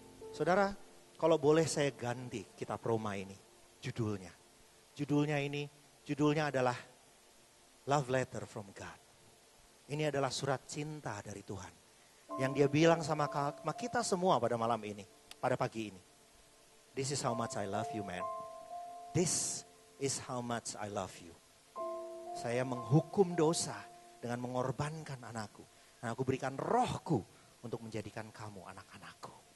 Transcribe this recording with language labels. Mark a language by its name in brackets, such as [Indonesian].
[Indonesian] Saudara, kalau boleh saya ganti kitab Roma ini, judulnya. Judulnya adalah Love Letter from God. Ini adalah surat cinta dari Tuhan. Yang Dia bilang sama kita semua pada malam ini, pada pagi ini. [English] This is how much I love you, man. This is how much I love you. [Indonesian] Saya menghukum dosa dengan mengorbankan anakku. Dan aku berikan rohku untuk menjadikan kamu anak-anakku.